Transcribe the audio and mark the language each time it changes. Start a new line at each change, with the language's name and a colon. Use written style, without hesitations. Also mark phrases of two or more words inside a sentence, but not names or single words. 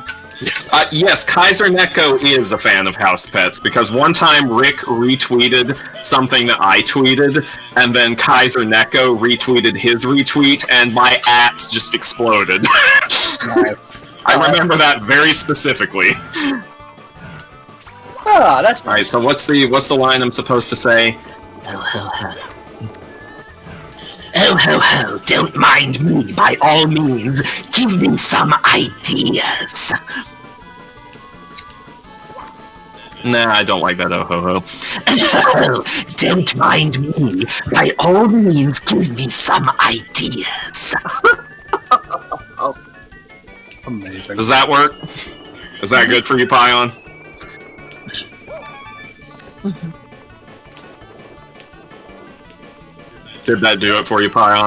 English: Yes, Kaiser Neko is a fan of House Pets, because one time Rick retweeted something that I tweeted, and then Kaiser Neko retweeted his retweet, and my ats just exploded. Nice. I remember that very specifically. Ah, that's Alright, so what's the line I'm supposed to say? Ho, ho, ho. Oh, ho, ho, don't mind me, by all means. Give me some ideas. Nah, I don't like that oh ho ho. Oh, don't mind me, by all means, give me some ideas. Amazing. Does that work? Is that good for you, Pion? Did that do it for you, Pion?